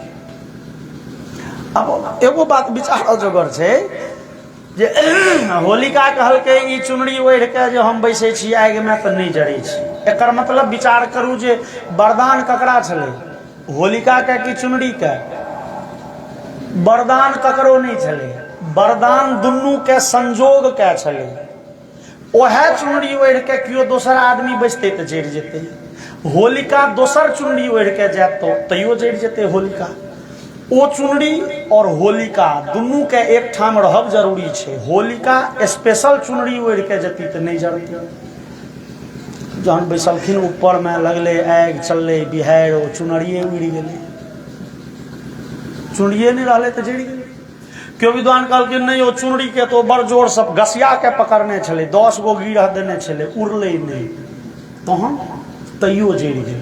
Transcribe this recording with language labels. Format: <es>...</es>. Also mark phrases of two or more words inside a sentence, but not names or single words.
<mai>अब एगो बात विचार जोगर छे जे होलिका कहलकै ई चुनरी ओढ़ के जे हम बैसे छी आगि में तो नहीं जड़े छी। एकर मतलब विचार करू जे वरदान ककरा छले, होलिका के कि चुनरी के? वरदान ककरो नहीं छले, वरदान दुनू के संजोग के छले। ओहे चुनरी ओढ़ के कियो दोसर आदमी बैसते तो जड़ जेते। होलिका दोसर चुनरी ओढ़ के जात तो तैयो जड़ जेते होलिका। ओ चुनरी और होलिका दुनू के एक ठाम रहब जरूरी छे। होलिका स्पेशल चुनरी ओढ़ के जती तो नहीं जड़ती। जहन बैसलखिन ऊपर में लगले आगि चलले बिहार, ओ चुनरिये उड़ि गेले। चुनरिये नहीं रहले तो जड़ गेले। क्यों विद्वान कहलखिन नहीं, ओ चुनरी के तो बड़ जोर सब घसिया के पकड़ने छले, 10 गो गिरह देने छले, उड़ले नहीं तहन तैयो जड़ गेले।</mai>